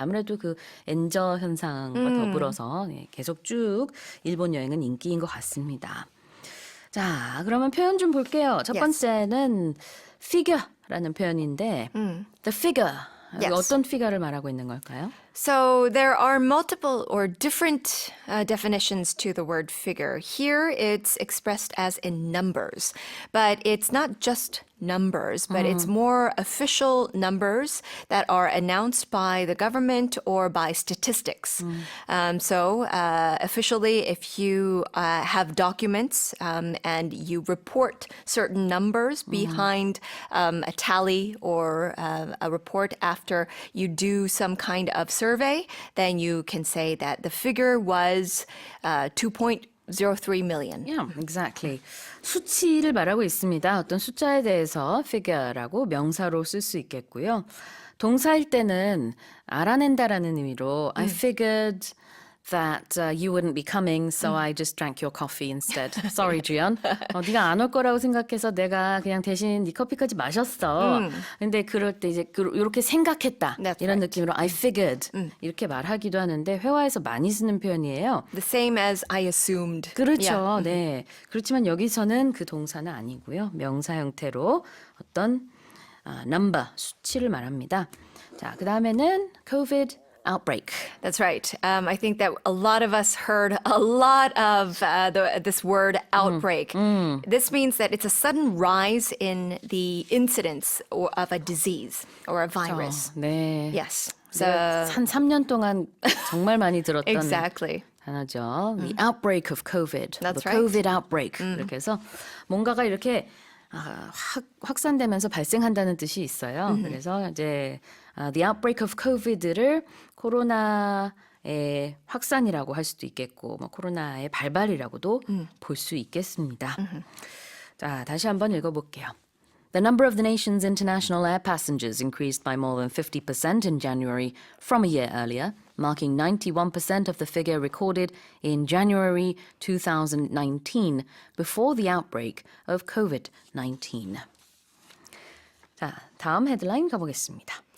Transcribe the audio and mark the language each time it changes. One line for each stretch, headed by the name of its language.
Korean: 아무래도 그 엔저 현상과 더불어서 계속 쭉 일본 여행은 인기인 것 같습니다. 자, 그러면 표현 좀 볼게요. 첫 번째는 figure라는 표현인데 the figure. 어떤 figure를 말하고 있는 걸까요?
English: So there are multiple or different definitions to the word figure. Here it's expressed as in numbers, but it's not just numbers, but it's more official numbers that are announced by the government or by statistics. So officially, if you have documents and you report certain numbers behind a tally or a report after you do some kind of survey, then you can say that the figure was 2.03 million. Yeah, exactly.
Korean: 수치를 말하고 있습니다. 어떤 숫자에 대해서 figure라고 명사로 쓸 수 있겠고요. 동사일 때는 알아낸다라는 의미로
English: I figured that you wouldn't be coming, so I just drank your coffee instead. Sorry, 주연.
Korean: 네가 안 올 거라고 생각해서 내가 그냥 대신 네 커피까지 마셨어. 근데 그럴 때 이제 이렇게 생각했다.
English: That's
Korean: 이런
English: right.
Korean: 느낌으로
English: I figured
Korean: 이렇게 말하기도 하는데 회화에서 많이 쓰는 표현이에요.
English: The same as I assumed.
Korean: 그렇죠.
English: Yeah.
Korean: 네. 그렇지만 여기서는 그 동사는 아니고요. 명사 형태로 어떤 number, 수치를 말합니다. 자, 그 다음에는 COVID outbreak.
English: That's right. I think that a lot of us heard a lot of this word outbreak. This means that it's a sudden rise in the incidence of a disease or a virus.
Korean: 네.
English: Yes.
Korean: 한 3년 동안 정말 많이 들었던
English: Exactly.
Korean: 단어죠.
English: The outbreak of COVID. That's the right. COVID outbreak.
Korean: 이렇게 해서 뭔가가 이렇게 확산되면서 발생한다는 뜻이 있어요. 그래서 이제
English: the outbreak of COVID
Korean: 를 코로나의 확산이라고 할 수도 있겠고 뭐 코로나의 발발이라고도 볼 수 있겠습니다. 자, 다시 한번 읽어볼게요.
English: The number of the nation's international air passengers increased by more than 50% in January from a year earlier, marking 91% of the figure recorded in January 2019, before the outbreak of COVID-19.
Korean: 자, 다음 헤드라인 가보겠습니다.